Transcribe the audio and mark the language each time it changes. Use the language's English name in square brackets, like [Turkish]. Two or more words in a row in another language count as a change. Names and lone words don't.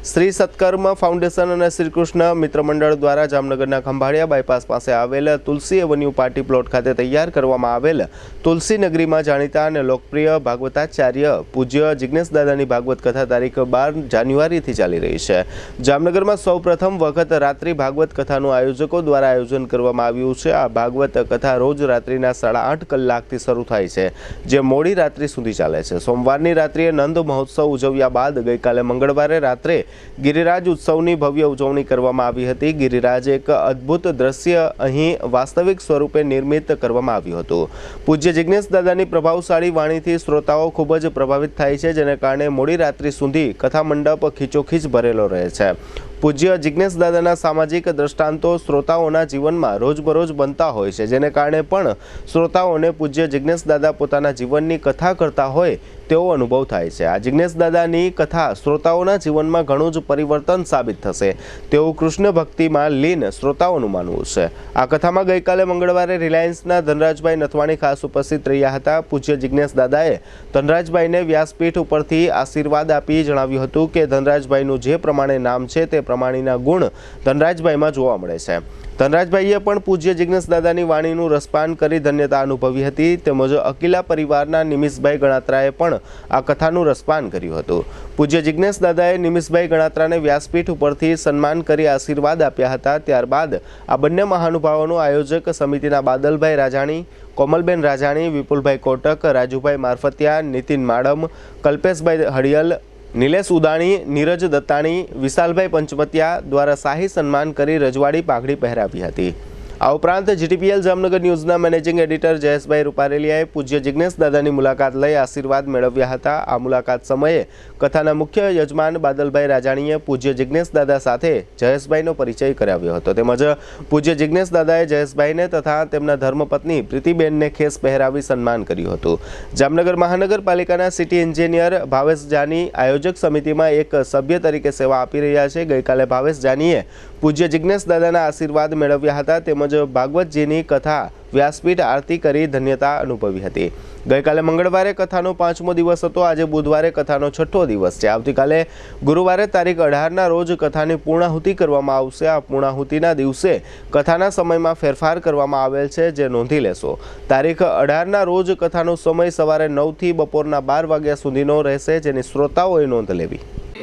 [Gujarati] શ્રી સત્કર્મ ફાઉન્ડેશન અને શ્રીકૃષ્ણ મિત્ર મંડળ દ્વારા જામનગરના ખંભાળિયા બાયપાસ પાસે આવેલ તુલસી એવન્યુ પાર્ટી પ્લોટ ખાતે તૈયાર કરવામાં આવેલ તુલસી નગરીમાં જાણીતા અને લોકપ્રિય ભાગવતાચાર્ય પૂજ્ય જિગ્નેશ દાદાની ભાગવત કથા તારીખ 12 જાન્યુઆરીથી ચાલી રહી છે। જામનગરમાં સૌપ્રથમ વખત રાત્રિ ભાગવત કથાનું આયોજકો દ્વારા આયોજન કરવામાં આવ્યું છે। આ ભાગવત કથા રોજ રાત્રિના 8.5 કલાકથી શરૂ થાય છે, જે મોડી રાત્રિ સુધી ચાલે છે। સોમવારની રાત્રિએ નંદ મહોત્સવ ઉજવ્યા બાદ ગઈકાલે મંગળવારે રાત્રે ગિરિરાજ ઉત્સવની ભવ્ય ઉજવણી કરવામાં આવી હતી। ગિરિરાજ એક અદ્ભુત દૃશ્ય અહીં વાસ્તવિક સ્વરૂપે નિર્મિત કરવામાં આવ્યું હતું। પૂજ્ય જિગ્નેશ દાદાની પ્રભાવશાળી વાણીથી શ્રોતાઓ ખૂબ જ પ્રભાવિત થાય છે, જેને કારણે મોડી રાત્રિ સુધી કથા મંડપ ખીચોખીચ ભરેલો રહે છે। પૂજ્ય જિગ્નેશ દાદાના સામાજિક દૃષ્ટાંતો શ્રોતાઓના જીવનમાં રોજબરોજ બનતા હોય છે, જેને કારણે પણ શ્રોતાઓને પૂજ્ય જિગ્નેશ દાદા પોતાના જીવનની કથા કરતા હોય તેવો અનુભવ થાય છે। આ જિગ્નેશ દાદાની કથા શ્રોતાઓના જીવનમાં ઘણું જ પરિવર્તન સાબિત થશે તેવું કૃષ્ણ ભક્તિમાં લીન શ્રોતાઓનું માનવું છે। આ કથામાં ગઈકાલે મંગળવારે રિલાયન્સના ધનરાજભાઈ નથવાણી ખાસ ઉપસ્થિત રહ્યા હતા। પૂજ્ય જિગ્નેશ દાદાએ ધનરાજભાઈને વ્યાસપીઠ ઉપરથી આશીર્વાદ આપી જણાવ્યું હતું કે ધનરાજભાઈનું જે પ્રમાણે નામ છે તે પ્રમાણેના ગુણ ધનરાજભાઈમાં જોવા મળે છે। ધનરાજભાઈએ પણ પૂજ્ય જિગ્નેશ દાદાની વાણીનું રસપાન કરી ધન્યતા અનુભવી હતી। તેમજ અકીલા પરિવારના નિમિષભાઈ ગણાત્રાએ પણ આ કથાનું રસપાન કર્યું હતું। પૂજ્ય જિગ્નેશ દાદાએ નિમિષભાઈ ગણાત્રાને વ્યાસપીઠ ઉપરથી સન્માન કરી આશીર્વાદ આપ્યા હતા। ત્યારબાદ આ બંને મહાનુભાવોનું આયોજક સમિતિના બાદલભાઈ રાજાણી, કોમલબેન રાજાણી, વિપુલભાઈ કોટક, રાજૂભાઈ મારફતિયા, નિતિન માડમ, કલ્પેશભાઈ હડિયલ, નીલેશ ઉદાણી, નીરજ દત્તાણી, વિશાલભાઈ પંચમતિયા દ્વારા શાહી સન્માન કરી રજવાડી પાઘડી પહેરાવી હતી। આ ઉપરાંત જીટીપીએલ જામનગર ન્યૂઝના મેનેજિંગ એડિટર જયેશભાઈ રૂપારેલિયાએ પૂજ્ય જિગ્નેશ દાદાની મુલાકાત લઈ આશીર્વાદ મેળવ્યા હતા। આ મુલાકાત સમયે કથાના મુખ્ય યજમાન બાદલભાઈ રાજાણીએ પૂજ્ય જિગ્નેશ દાદા સાથે જયેશભાઈનો પરિચય કરાવ્યો હતો। તેમજ પૂજ્ય જિગ્નેશ દાદાએ જયેશભાઈને તથા તેમના ધર્મપત્ની પ્રીતિબેનને ખેસ પહેરાવી સન્માન કર્યું હતું। જામનગર મહાનગરપાલિકાના સિટી એન્જિનિયર ભાવેશ જાની આયોજક સમિતિમાં એક સભ્ય તરીકે સેવા આપી રહ્યા છે। ગઈકાલે ભાવેશ જાનીએ પૂજ્ય જિગ્નેશ દાદાના આશીર્વાદ મેળવ્યા હતા। તેમજ ભાગવતજીની કથા વ્યાસપીઠ આરતી કરી ધન્યતા અનુભવી હતી। ગઈકાલે મંગળવારે કથાનો 5મો દિવસ હતો। આજ બુધવારે કથાનો 6ઠો દિવસ છે। આવતીકાલે ગુરુવારે તારીખ 18 ના રોજ કથાની પૂર્ણાહુતિ કરવામાં આવશે। આ પૂર્ણાહુતિના દિવસે કથાના સમયમાં ફેરફાર કરવામાં આવેલ છે, જે નોંધી લેશો। તારીખ 18 ના રોજ કથાનો સમય સવારે 9 થી બપોરના 12 વાગ્યા સુધીનો રહેશે, જેની શ્રોતાઓએ નોંધ લેવી।